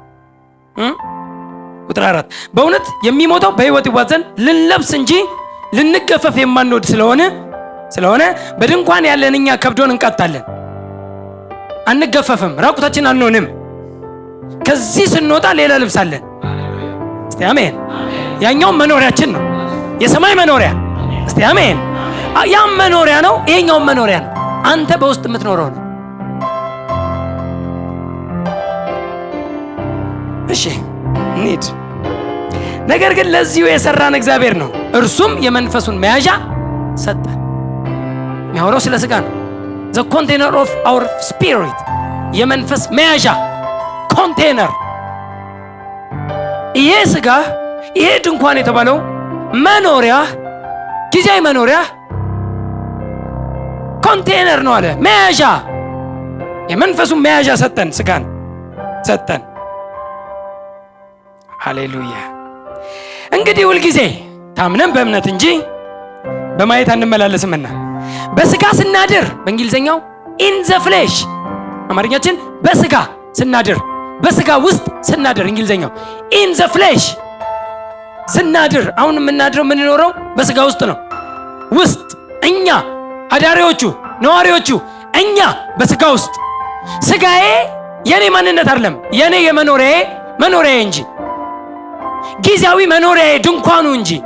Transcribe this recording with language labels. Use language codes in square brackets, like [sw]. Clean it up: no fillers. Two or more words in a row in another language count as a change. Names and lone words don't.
[am] ቁጥር 4 በእውነት የሚሞተው በሕይወት ይዋጥ ዘንድ ልንለብስ እንጂ ልንገፈፍ የማንወድ ስለሆነ በድንኳን ያለን እኛ ከብዶን እንቀጣለን፣ አንገፈፍም፣ ራቁታችን አንሆንም። ከዚህ ስንወጣ ሌላ ልብስ አለን። እስቲ አሜን። ያኛው መኖሪያችን ነው፣ የሰማይ መኖሪያ። እስቲ አሜን። ያም መኖሪያ ነው፣ ይሄኛው መኖሪያ ነው። አንተ በውስጥ የምትኖረው ነው። እሺ እንሂድ። ነገር ግን ለዚሁ የሰራን እግዚአብሔር ነው፣ እርሱም የመንፈሱን መያዣ ሰጠን። የሚያወራው ስለ ስጋ ነው። [en] the container of our spirit፣ [am] የመንፈስ መያዣ ኮንቴነር። ይሄ ስጋ ይሄ ድንኳን የተባለው መኖሪያ፣ ጊዜያዊ መኖሪያ ኮንቴነር ነው አለ። መያዣ፣ የመንፈሱን መያዣ ሰጠን፣ ስጋን ሰጠን። ሃሌሉያ። እንግዲህ ሁልጊዜ ታምነን በእምነት እንጂ በማየት አንመላለስምና በስጋ ስናድር፣ በእንግሊዘኛው [en] in the flesh፣ [am] አማርኛችን በስጋ ስናድር፣ በስጋ ውስጥ ስናድር፣ እንግሊዘኛው [en] in the flesh [am] ስናድር። አሁን የምናድረው የምንኖረው በስጋ ውስጥ ነው። ውስጥ እኛ አዳሪዎቹ ነዋሪዎቹ እኛ በስጋ ውስጥ። ስጋዬ የኔ ማንነት አይደለም፣ የኔ መኖሪያዬ እንጂ ጊዜያዊ መኖሪያዬ ድንኳኑ እንጂ።